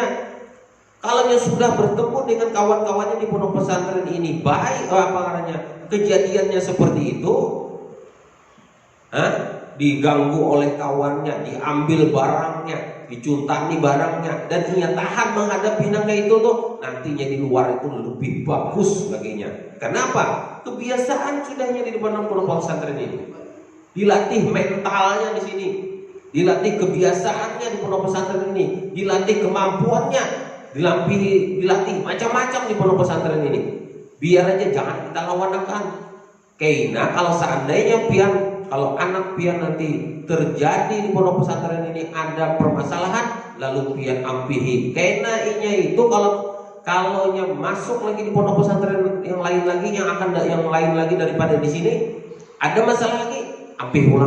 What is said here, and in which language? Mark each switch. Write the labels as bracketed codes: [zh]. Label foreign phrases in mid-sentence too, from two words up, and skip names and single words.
[id] Kalau dia sudah bertemu dengan kawan-kawannya di pondok pesantren ini, baik kejadiannya seperti itu, diganggu oleh kawannya, diambil barangnya, dicuntani barangnya, dan ia tahan menghadapi nangka itu tuh, nantinya di luar itu lebih bagus baginya. Kenapa? Kebiasaan sudahnya di depan pondok pesantren ini. Dilatih mentalnya di sini, dilatih kebiasaannya di pondok pesantren ini, dilatih kemampuannya, dilatih macam-macam di pondok pesantren ini. Biar aja jangan kita lawan-lawan. Karena kalau seandainya kalau anak pian nanti terjadi di pondok pesantren ini ada permasalahan, [bjn] lalu pian ampihi. [id] Karena inya itu kalau masuk lagi di pondok pesantren yang lain lagi daripada di sini, ada masalah lagi, [bjn] ampih pulang.